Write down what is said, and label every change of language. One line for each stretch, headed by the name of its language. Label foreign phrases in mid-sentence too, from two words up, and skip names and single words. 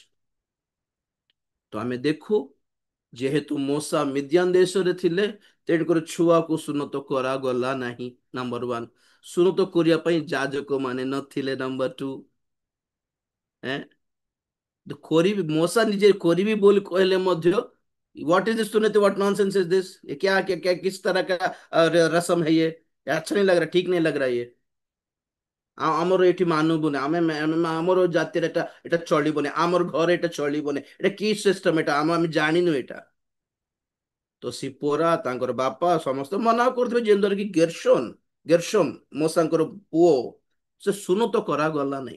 Odia: ତ ଆମେ ଦେଖୁ ଯେହେତୁ ମୋଶା ମିଦ୍ୟାନ ଦେଶରେ ଥିଲେ, ତେଣୁକରି ଛୁଆକୁ ସୁନ୍ନତ କରାଗଲା ନାହିଁ।
English: number one,
Odia: ସୁନ୍ନତ କରିବା ପାଇଁ ଯାଜକ ମାନେ ନଥିଲେ।
English: number two,
Odia: କରିବି ମୋଶା ନିଜେ କରିବି ବୋଲି कहले ମଧ୍ୟ,
English: What is this सुन्नत, what nonsense is this,
Hindi: ये क्या क्या क्या किस तरह का रस्म है ये अच्छा नहीं लग रहा, ठीक नहीं लग रहा ये।
Odia: ଆମର ଏଠି ମାନୁବୁନି, ଆମର ଜାତିରେ ଏଟା ଏଟା ଚଳିବନି, ଆମର ଘରେ ଏଟା ଚଳିବନି, ଏଟା କି ସିଷ୍ଟମ, ଏଟା ଆମେ ଜାଣିନୁ ଏଟା। ତ ସିପୋରା ତାଙ୍କର ବାପା ସମସ୍ତେ ମନା କରୁଥିବେ, ଯେମିତି କି ଗେର୍ଶୋମ ମୋସାଙ୍କର ପୁଅ, ସେ ସୁନତ କରାଗଲା ନାହିଁ।